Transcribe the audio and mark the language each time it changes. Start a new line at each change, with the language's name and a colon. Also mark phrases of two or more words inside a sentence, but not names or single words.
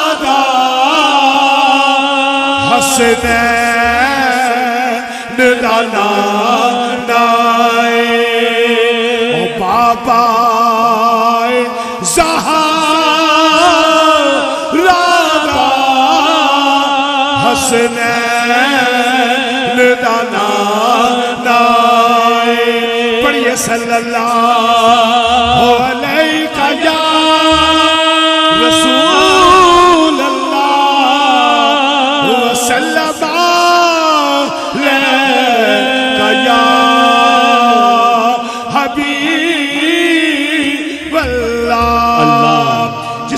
Punjabi: हसनैन दा नाए ओ बाबा ज़हरा हसनैन पढ़िए
Arabic: صلى الله عليك يا رسول الله وسلم عليك يا حبيب الله.